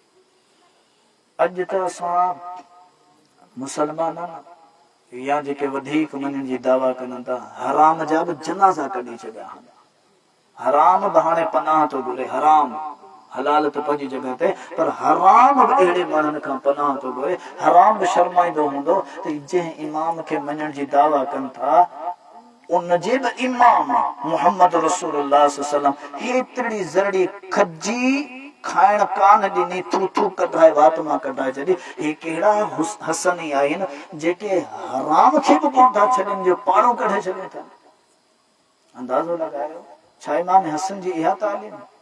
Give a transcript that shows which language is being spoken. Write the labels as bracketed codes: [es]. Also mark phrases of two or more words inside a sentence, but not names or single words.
[sd] अॼु त असां मुसलमान या जेके वधीक मञण जी दावा कनि था, हराम जा बि जनाज़ा कढी छॾिया आहिनि। हराम बि हाणे पनाह थो घुरे, हराम हलाल त पंहिंजी जॻह ते, पर हराम बि अहिड़े माण्हुनि खां पनाह थो घुरे। हराम बि शर्माईंदो हूंदो त जंहिं इमाम खे मञण जी दावा कनि था उनजे बि इमाम मुहम्मद रसूलुल्लाह [ar] صلى الله عليه وسلم [sd] हेतिरी ज़रड़ी खजी खाइण कान ॾिनी, थू थू कढाए वात मां कढाए छॾी। हे कहिड़ा हसनी आहिनि जेके हराम खे बि कोन था छॾनि, जो पाणो कढे छॾनि था। अंदाज़ो लॻायो छा इमाम हसन जी इहा तालीम।